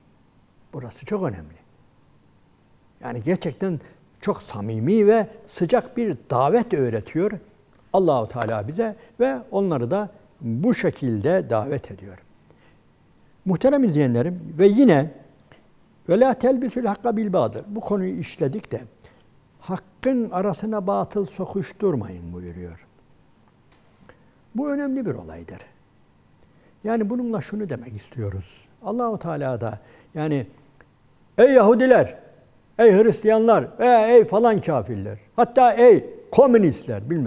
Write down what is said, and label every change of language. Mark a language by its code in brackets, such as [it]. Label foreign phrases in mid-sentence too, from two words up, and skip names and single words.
[tr] Burası çok önemli. Yani gerçekten çok samimi ve sıcak bir davet öğretiyor Allah-u Teala bize ve onları da bu şekilde davet ediyor. Muhterem izleyenlerim ve yine [ar] وَلَا تَلْبِسُ الْحَقَّ بِالْبَاطِلِ. [tr] Bu konuyu işledik de hakkın arasına batıl sokuşturmayın buyuruyor. Bu önemli bir olaydır. Yani bununla şunu demek istiyoruz. Allah-u Teala da yani ey Yahudiler, ey Hristiyanlar veya ey falan kafirler, hatta ey komünistler bilmem.